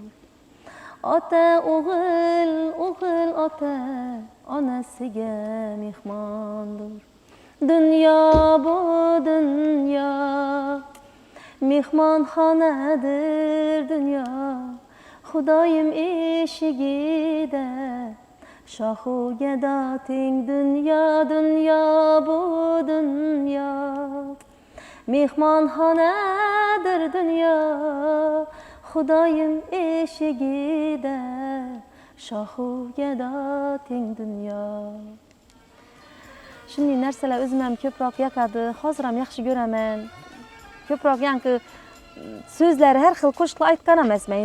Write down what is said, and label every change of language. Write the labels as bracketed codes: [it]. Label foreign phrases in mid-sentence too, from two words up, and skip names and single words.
[uz] Ota o'g'il, o'g'il ota onasiga mehmondir. Dünya bu dünya mehmonxonadir dünya. Xudoyim eshigida shohu gado teng dünya. Dünya bu dünya mehmonxonadir dünya. Xudoyim eshigida shohu gado teng dünya. Shunday narsalar o'zim ham ko'proq yoqadi. Hozir ham yaxshi ko'raman. Ko'proq yangi so'zlari har xil qo'shiqlar aytgan emasman.